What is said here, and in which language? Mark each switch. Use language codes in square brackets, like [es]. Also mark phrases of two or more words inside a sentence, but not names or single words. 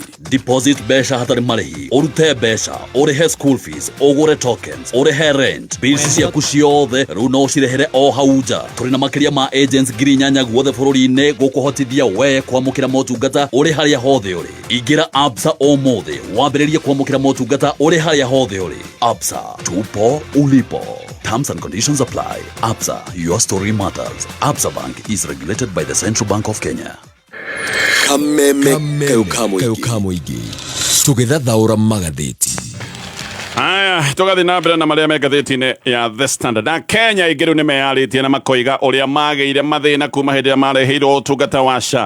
[ki] Deposit mbeca hatarĩ marĩhi, ũrute mbeca, ũrĩhe [en] school fees, [ki] ũgũre tokens, ũrĩhe rent, bills ciaku ciothe rĩu no cirehere o hau nja. Tũrĩ na makĩria ma agents 8,000 guothe bũrũri-inĩ gũkũhotithia we kwamũkĩra motungata ũrĩ harĩa hothe ũrĩ. Ingĩra Absa ũmũthĩ wambĩrĩrie kwamũkĩra motungata ũrĩ harĩa hothe ũrĩ. Absa, [sw] tupo ulipo. [en] Terms and conditions apply. Absa, your story matters. Absa Bank is regulated by the Central Bank of Kenya. [ki] Kameme kau muigi. Tũgĩthathaũra magathĩti. Aya, tugathi na mbere na maria me ngathĩti-inĩ ya The Standard. Na Kenya aingĩ rĩu nĩ meyarĩtie na makoiga ũrĩa magĩire mathĩna kuma hĩndĩ ĩrĩa mareheirwo ũtungata wa SHA.